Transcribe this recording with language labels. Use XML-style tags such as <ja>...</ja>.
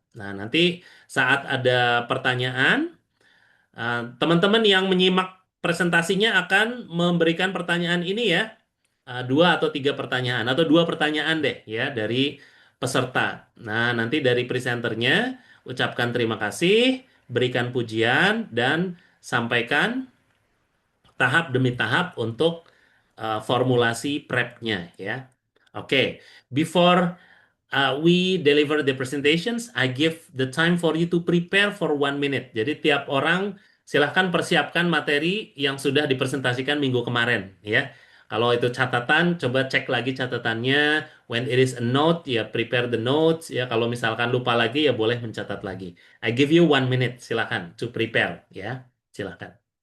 <id>Nah, nanti saat ada pertanyaan, teman-teman yang menyimak presentasinya akan memberikan pertanyaan ini ya, 2 atau 3 pertanyaan, atau 2 pertanyaan deh ya dari peserta. Nah, nanti dari presenternya ucapkan terima kasih, berikan pujian, dan sampaikan tahap demi tahap untuk formulasi prep-nya ya.</id> <en>Oke, before we deliver the presentations, I give the time for you to prepare for 1 minute.</en> <id>Jadi tiap orang silahkan persiapkan materi yang sudah dipresentasikan minggu kemarin ya. Kalau itu catatan, coba cek lagi catatannya.</id> <en>When it is a note, ya prepare the notes.</en> <id>Ya kalau misalkan lupa lagi, ya boleh mencatat lagi.</id> <en>I give you 1 minute,</en> <id>silahkan</id> <en>to prepare</en> <id>ya. Silahkan.</id>